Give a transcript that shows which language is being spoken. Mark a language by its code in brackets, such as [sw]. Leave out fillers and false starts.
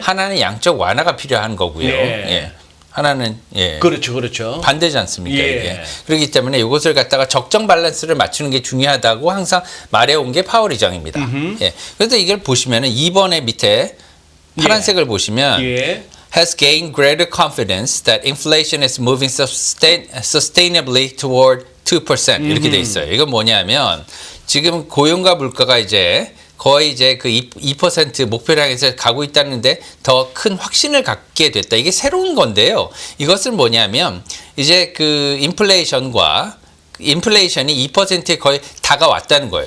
[ko] 하나는 양적 완화가 필요한 거고요. 네. 예. 하나는 그렇죠. 반대지 않습니까? 예. 이게. 그렇기 때문에 이것을 갖다가 적정 밸런스를 맞추는 게 중요하다고 항상 말해온 게 파월 의장입니다. 예. 그래서 이걸 보시면은 2번의 밑에 파란색을 보시면 예. [en] has gained greater confidence that inflation is moving sustainably toward 2% 이렇게 돼 있어요. [ko] 이건 뭐냐면 지금 고용과 물가가 이제 거의 이제 그 2% 목표를 향해서 가고 있다는데 더 큰 확신을 갖게 됐다. 이게 새로운 건데요. 이것은 뭐냐면 이제 그 인플레이션이 2%에 거의 다가왔다는 거예요.